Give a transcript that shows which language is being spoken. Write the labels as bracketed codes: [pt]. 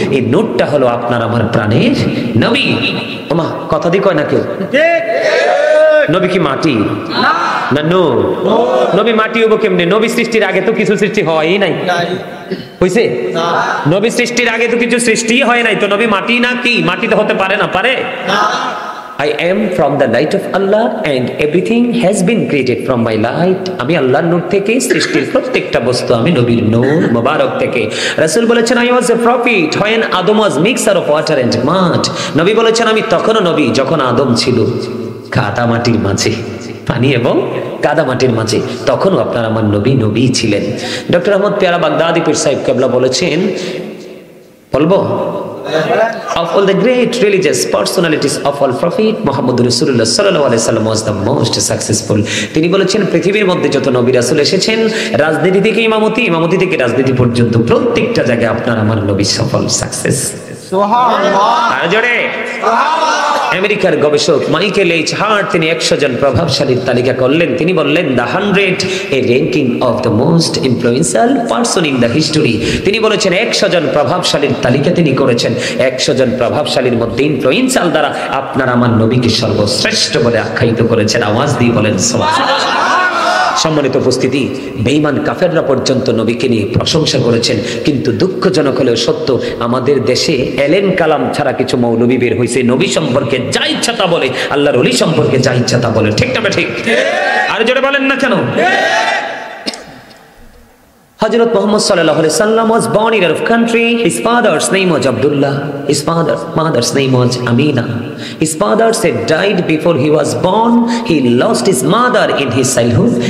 [bn] এই নূরটা হলো আপনার আমার প্রাণের নবী। ওমা কথা দি কয় না কেউ? নবী কি মাটি না নূর? নবী মাটি হবো কেমনে? নবী সৃষ্টির আগে তো কিছু সৃষ্টি হয়ই নাই, হইছে? নবী সৃষ্টির আগে তো কিছু সৃষ্টি হয় নাই, তো নবী মাটি না কি? মাটি তো হতে পারে না, পারে? [en] I am from the light of Allah and everything has been created from my light. [bn] আমি আল্লাহর নূর থেকে, সৃষ্টির প্রত্যেকটা বস্তু আমি নবীর নূর মোবারক থেকে। রাসূল বলেছেন [en] I was a prophet when Adam was mixture of water and mud. [bn] নবী বলেছেন আমি তখনও নবী যখন আদম ছিল কাদা মাটির মাঝে, পানি এবং কাদা মাটির মাঝে, তখনও আপনার আমার নবী নবী ছিলেন। ডক্টর আহমদ পেয়ারা বাগদাদি পীর সাহেব কেবলা বলেছেন, বলবো [en] of all the great religious personalities of all prophet Muhammad Rasulullah sallallahu alaihi wasallam was the most successful. [bn] তিনি বলেছেন পৃথিবীর মধ্যে যত নবী রাসূল এসেছেন, রাজনীতি থেকে ইমামতি, ইমামতি থেকে রাজনীতি পর্যন্ত প্রত্যেকটা জায়গায় আপনার আমার নবী সফল, সাকসেস। সুবহানাল্লাহ। আর জোরে সুবহানাল্লাহ। আমেরিকার গবেষক মাইকেল এইচ হার্ট তিনি 100 জন প্রভাবশালীর তালিকা করলেন। তিনি বললেন [en] The 100 a ranking of the most influential person in the history. [bn] তিনি বলেছেন 100 জন প্রভাবশালীর তালিকা তিনি করেছেন, 100 জন প্রভাবশালীর মধ্যে ইনফ্লুয়েন্সিয়াল দ্বারা আপনার আমার নবীকে সর্বশ্রেষ্ঠ বলে আখ্যায়িত করেছেন। আওয়াজ দিয়ে বলেন সুবহানাল্লাহ। সম্মানিত উপস্থিতি, বেঈমান কাফেররা পর্যন্ত নবীকে নিয়ে প্রশংসা করেছেন। কিন্তু দুঃখজনক হলেও সত্য, আমাদের দেশে এলেন কালাম ছাড়া কিছু মৌলবী বের হয়েছে, নবী সম্পর্কে যা ইচ্ছা তা বলে, আল্লাহর ওলি সম্পর্কে যা ইচ্ছা তা বলে। ঠিক না ঠিক? আর জোরে বলেন না কেন? [en] Hazrat Muhammad sallallahu alaihi wasallam was born in Arab country. His father's name was Abdullah. His mother's name was Amina. His father had died before he was born. He lost his mother in his childhood.